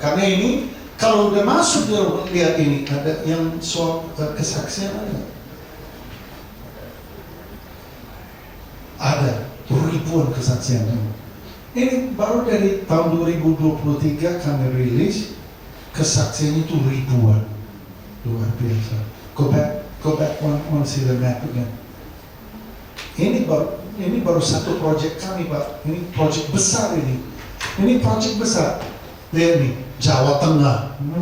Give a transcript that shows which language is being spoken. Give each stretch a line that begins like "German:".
Indonesian: Karena ini kalau udah masuk lihat ini ada yang soal kesaksian ada ribuan kesaksian. Ini baru dari tahun 2023 kami rilis kesaksian itu ribuan. Luar biasa.
English: Go back one see the map again.
Indonesian: Ini baru satu proyek kami Pak. Ini proyek besar ini. Ini proyek besar. Lihat nih, Jawa Tengah.